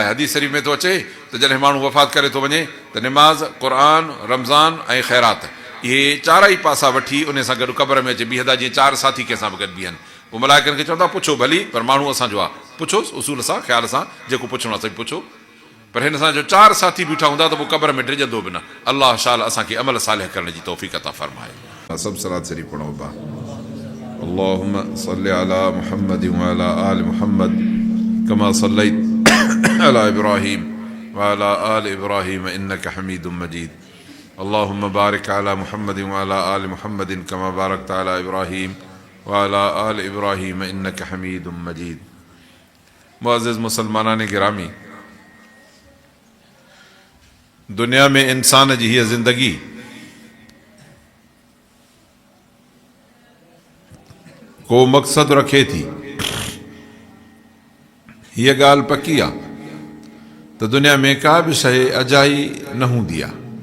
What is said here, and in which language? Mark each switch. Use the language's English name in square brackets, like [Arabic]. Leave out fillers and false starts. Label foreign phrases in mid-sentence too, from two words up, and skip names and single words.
[Sindhi] हदीस शरीफ़ में थो अचे त जॾहिं माण्हू वफ़ात करे थो वञे त निमाज़, क़ुरान, रमज़ान ऐं ख़ैरात, इहे 4 ई पासा वठी उन सां गॾु क़ब्र में अचे बीहंदा, जीअं 4 साथी कंहिंसां बि गॾु बीहनि। पोइ मलाइकनि खे चवंदा पुछो भली, पर माण्हू असांजो आहे, पुछोसि उसूल सां, ख़्याल सां, जेको पुछणो आहे सभु पुछो। पर हिन सां जो 4 साथी बीठा हूंदा त पोइ क़ब्र में डिॼंदो बि न। अलाह शाल असांखे अमल सालिह करण जी तौफ़ीक़ अता फरमाए। सभु सलात शरीफ़ पढ़ो बा। [Arabic] اللهم صل على محمد وعلى آل محمد كما صليت على إبراهيم وعلى آل إبراهيم إنك حميد مجيد. اللهم بارك على محمد وعلى آل محمد كما باركت على إبراهيم وعلى آل إبراهيم إنك حميد مجيد. [Sindhi] मुअज़्ज़िज़ मुसलमानान गिरामी, दुनिया में इंसान जी हीअ ज़िंदगी को मक़सद रखे थी, हीअ ॻाल्हि पकी आहे त दुनिया में का बि शइ अजाई न हूंदी आहे।